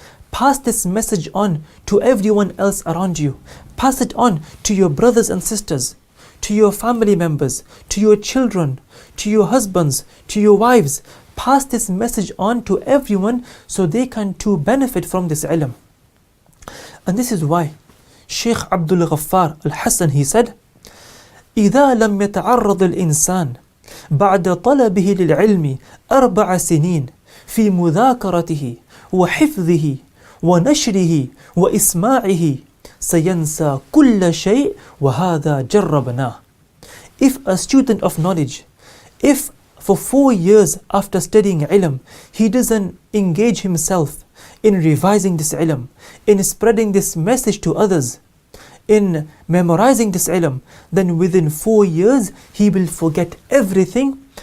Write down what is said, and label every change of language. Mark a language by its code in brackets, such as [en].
[en] Pass this message on to everyone else around you. Pass it on to your brothers and sisters, to your family members, to your children, to your husbands, to your wives. Pass this message on to everyone so they can too benefit from this ilm. And this is why Shaykh Abdul Ghaffar al-Hassan, he said, [ar] إذا لم يتعرض الإنسان بعد طلبه للعلم 4 سنين في مذاكرته وحفظه ونشره وإسماعه سينسى كل شيء وهذا جربناه. [en] If a student of knowledge, if for 4 years after studying ilm, he doesn't engage himself in revising this ilm, in spreading this message to others, in memorizing this ilm, then within 4 years he will forget everything.